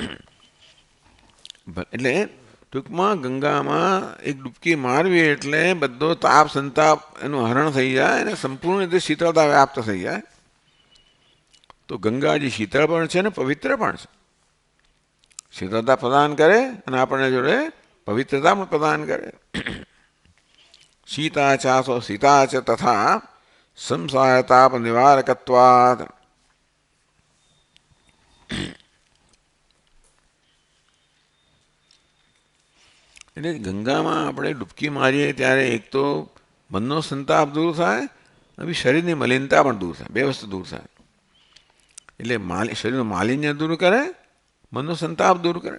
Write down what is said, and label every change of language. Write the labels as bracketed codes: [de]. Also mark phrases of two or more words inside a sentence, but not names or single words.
[gu] એટલે ટૂંકમાં ગંગામાં એક ડૂબકી મારવી એટલે બધો તાપ સંતાપ એનું હરણ થઈ જાય અને સંપૂર્ણ રીતે શીતળતા વ્યાપ્ત થઈ જાય. તો ગંગાજી શીતળ પણ છે ને પવિત્ર પણ છે. શીતળતા પ્રદાન કરે અને આપણને જોડે પવિત્રતા પણ પ્રદાન કરે. [sa] शीता चासो सीता च तथा संसारताप निवारकत्वात्. [gu] એટલે ગંગામાં આપણે ડૂબકી મારીએ ત્યારે એક તો મનનો સંતાપ દૂર થાય અને શરીરની મલિનતા પણ દૂર થાય. બે વસ્તુ દૂર થાય. એટલે શરીરનું માલિન્ય દૂર કરે, મનનો સંતાપ દૂર કરે.